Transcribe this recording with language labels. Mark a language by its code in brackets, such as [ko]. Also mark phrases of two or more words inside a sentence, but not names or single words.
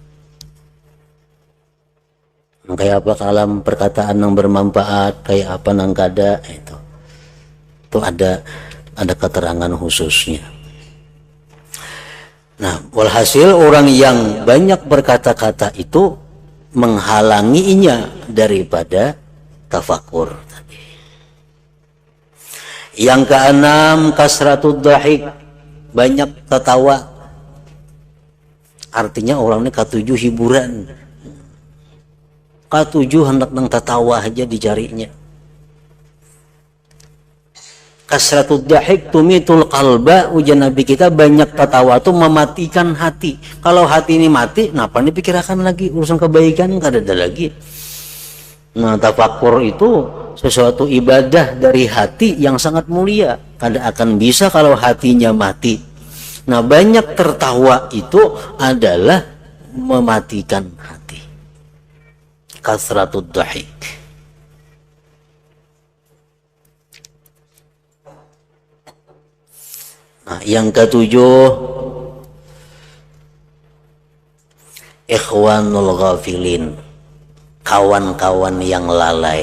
[bjn] Kayak apa kalam perkataan yang bermanfaat, kayak apa yang kada, itu ada keterangan khususnya. [id] Nah, walhasil orang yang banyak berkata-kata itu menghalanginya daripada tafakur. Yang keenam, [ar] kasratud dhahik, [id] banyak tertawa. [bjn] Artinya orang ini katujuh hiburan, katujuh hendak nang tertawa aja dicarinya. [ar] Kasratud dhahik tumitul qalba, [id] ujian Nabi kita banyak tertawa tuh mematikan hati. Kalau hati ini mati, kenapa dipikirkan lagi urusan kebaikan, [bjn] kada ada lagi. [id] Nah, tafakur itu sesuatu ibadah dari hati yang sangat mulia. [bjn] Kada akan bisa [id] kalau hatinya mati. Nah, banyak tertawa itu adalah mematikan hati. [ar] Kasratud dhahik. [id] Nah, yang ketujuh, [ar] ikhwanul ghafilin, [id] kawan-kawan yang lalai.